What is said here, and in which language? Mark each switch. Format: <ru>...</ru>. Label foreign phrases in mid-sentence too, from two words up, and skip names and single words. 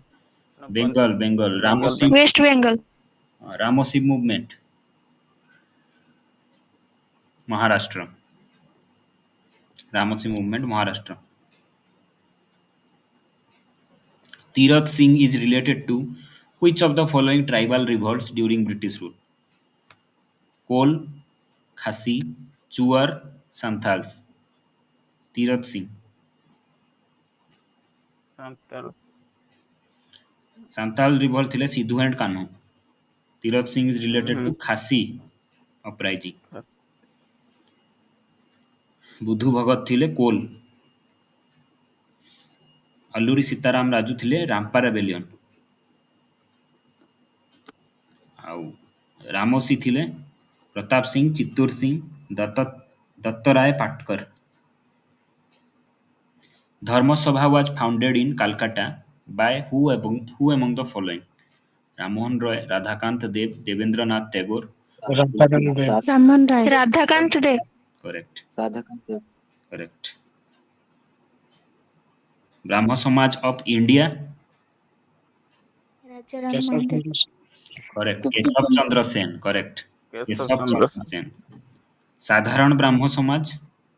<en>बेंगल बेंगल. रामोसी. वेस्ट बंगाल. रामोसी मूवमेंट महाराष्ट्र. रामोसी मूवमेंट महाराष्ट्र. तीरथ सिंह is related to which of the following tribal revolts during British rule? कोल, खासी, चुअर, संथाल्स. तीरथ सिंह. संताल. Santhal revolt थिले Siddhu and Kanhu. तीरथ सिंह is related to Khasi uprising.</en> <or>बुधु भगत थिले कोल. अल्लूरी सीताराम राजू थिले</or> <en>Rampa rebellion.</en> <or>आउ रामोसी थिले प्रताप सिंह, चित्तूर सिंह, दत्तराय पाटकर.</or> <en>धर्मसभा was founded in Calcutta by who among the following? राममोहन रॉय, राधाकांत देव, देवेंद्रनाथ टैगोर. राधाकांत देव. करेक्ट. राधाकांत. करेक्ट. ब्राह्म समाज ऑफ इंडिया. करेक्ट. केशव चंद्र सेन. करेक्ट. केशव चंद्र सेन. साधारण ब्राह्म समाज.</en>